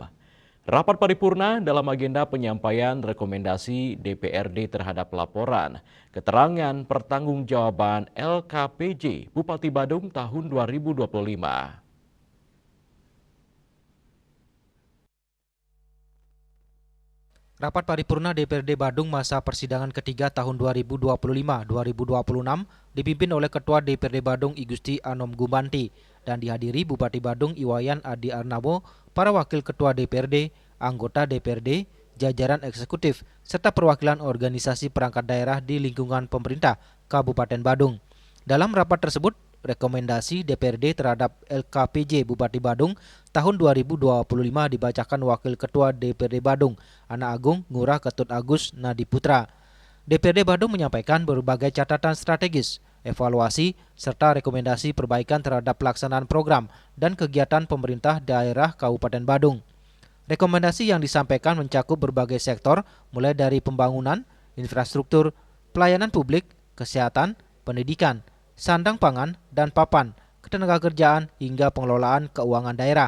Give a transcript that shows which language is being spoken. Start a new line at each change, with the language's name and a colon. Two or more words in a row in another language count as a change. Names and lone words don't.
Indonesian: Rapat paripurna dalam agenda penyampaian rekomendasi DPRD terhadap laporan keterangan pertanggungjawaban LKPJ Bupati Badung tahun 2025. Rapat paripurna DPRD Badung masa persidangan ketiga tahun 2025-2026 dipimpin oleh Ketua DPRD Badung I Gusti Anom Gumanti dan dihadiri Bupati Badung Iwayan Adi Arnabo, para wakil Ketua DPRD, anggota DPRD, jajaran eksekutif, serta perwakilan organisasi perangkat daerah di lingkungan pemerintah Kabupaten Badung. Dalam rapat tersebut, rekomendasi DPRD terhadap LKPJ Bupati Badung tahun 2025 dibacakan Wakil Ketua DPRD Badung, Anak Agung Ngurah Ketut Agus Nadi Putra. DPRD Badung menyampaikan berbagai catatan strategis, evaluasi, serta rekomendasi perbaikan terhadap pelaksanaan program dan kegiatan pemerintah daerah Kabupaten Badung. Rekomendasi yang disampaikan mencakup berbagai sektor, mulai dari pembangunan, infrastruktur, pelayanan publik, kesehatan, pendidikan, sandang pangan dan papan, ketenagakerjaan hingga pengelolaan keuangan daerah.